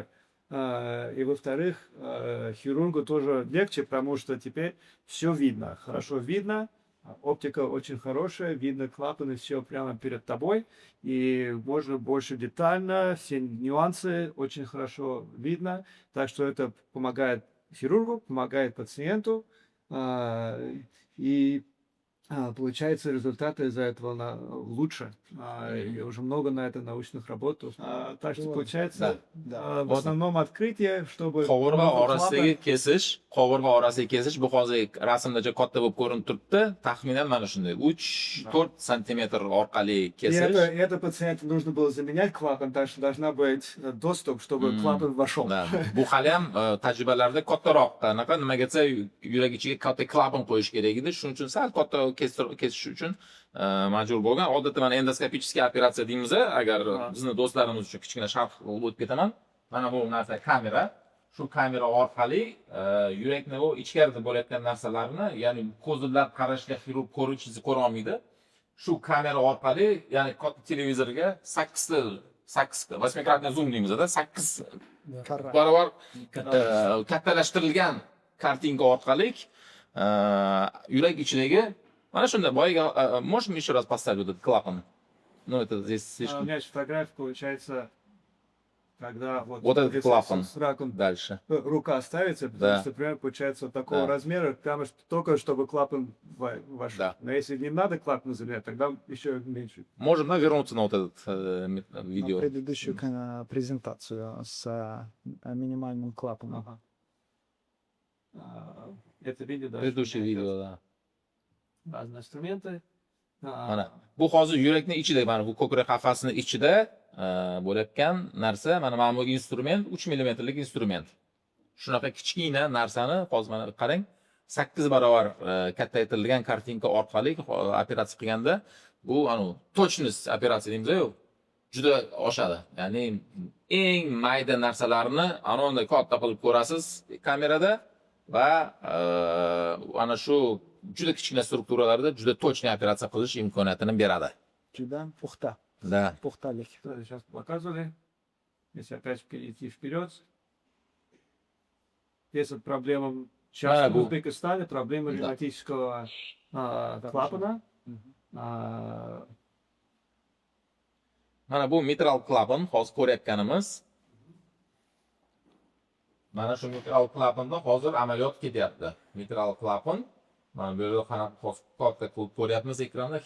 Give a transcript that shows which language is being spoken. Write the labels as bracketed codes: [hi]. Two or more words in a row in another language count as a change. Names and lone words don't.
[ru] И во-вторых, хирургу тоже легче, потому что теперь все видно, хорошо видно, оптика очень хорошая, видно клапаны, все прямо перед тобой, и можно больше детально, все нюансы очень хорошо видно, так что это помогает хирургу, помогает пациенту, и получается результаты из-за этого лучше. Я уже много на это научных работал. Так что получается в основном открытие, чтобы... [uz] Qovurg'a [ru] новый [uz] orasidagi [ru] клапан- [uz] kesish, qovurg'a orasidagi kesish bu hozir rasmdacha katta bo'lib ko'rinib turibdi. Taxminan mana shunday 3-4 santimetr orqali [ru] И [uz] kesish. [ru] это пациенту нужно было заменять клапан, так что должна быть доступ, чтобы клапан вошел. [uz] Da, bu hali ham tajribalarda kattaroq anaqa nimaga desa yurak ichiga katta klapan qo'yish kerak edi. Shuning uchun sal katta kesish uchun majbur bo'lgan. Odatda mana endoskopichskiy operatsiya deymiz, agar bizni do'stlarimiz uchun kichkina sharh o'tib ketaman. Mana bu narsa kamera. Shu kamera orqali yurakni u ichkarida bo'layotgan narsalarni, ya'ni ko'zlab qarashga xirurg ko'ra olmaydi. Shu kamera orqali, ya'ni katta televizorga 8 8 zoom deymiz-da, 8 Karra. barobar kattalashtirilgan kartinka orqali yurak ichidagi mana shunday boyiga [ru] можем еще раз поставить этот клапан? Ну это здесь У слишком меня есть фотография, получается, когда Вот этот если клапан. с раком дальше. рука ставится, потому Да. что, например, получается вот такого Да. размера, прямо только чтобы клапан вошел. Да. Но если не надо клапан заменять, тогда еще меньше. Можем вернуться на вот этот На видео. предыдущую презентацию с минимальным клапаном. Ага. Это видео, да. Предыдущее видео, да. Разные инструменты. [uz] Mana bu hozir yurakning ichida, mana bu ko'krak qafasini ichida bo'layotgan narsa, mana bu instrument 3 mmlik instrument. Shunaqa kichkina narsani hozir mana qarang, 8 barobar kattaytirilgan kartinka orqali operatsiya qilganda bu точность operatsiya deymiz-ku, juda oshadi. Ya'ni eng mayda narsalarni anonda katta qilib ko'rasiz kamerada va ana shu juda kichkina strukturalarda juda точный operatsiya qilish imkoniyatini beradi. Juda puxta, Da. puxtalik. [ru] Сейчас показывали. Если опять идти вперед. Есть вот проблема сейчас Да, в Узбекистане, проблема Да. ревматического клапана. [uz] Mana bu mitral klapan, hozir ko'rayotganimiz. Mana shu mitral klapanda hozir amaliyot ketyapti. Mitral klapan. Mana bu yerda qanaqa katta qilib ko'ryapmiz ekranda.